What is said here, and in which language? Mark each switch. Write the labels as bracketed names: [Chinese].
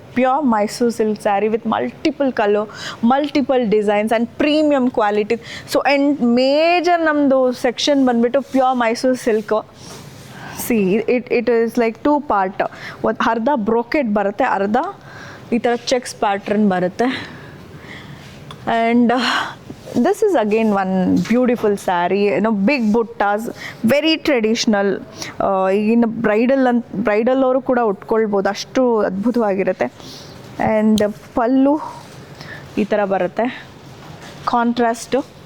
[English] Pure Mysuru silk sari with multiple colour, multiple designs and premium quality. [Kannada] So and major ನಮ್ಮದು section ಬಂದುಬಿಟ್ಟು pure Mysuru silk. [English] See it is like 2 part. [Kannada] ಒಂದು ಅರ್ಧ brocade ಬರುತ್ತೆ, ಅರ್ಧ ಈ ಥರ ಚೆಕ್ಸ್ ಪ್ಯಾಟ್ರನ್ ಬರುತ್ತೆ. [English] And this is again one beautiful saree, big buttas, very traditional. [Kannada] ಈಗಿನ ಬ್ರೈಡಲ್ ಅವರು ಕೂಡ ಉಟ್ಕೊಳ್ಬೋದು, ಅಷ್ಟು ಅದ್ಭುತವಾಗಿರುತ್ತೆ. ಆ್ಯಂಡ್ ಪಲ್ಲು ಈ ಥರ ಬರುತ್ತೆ, ಕಾಂಟ್ರಾಸ್ಟು.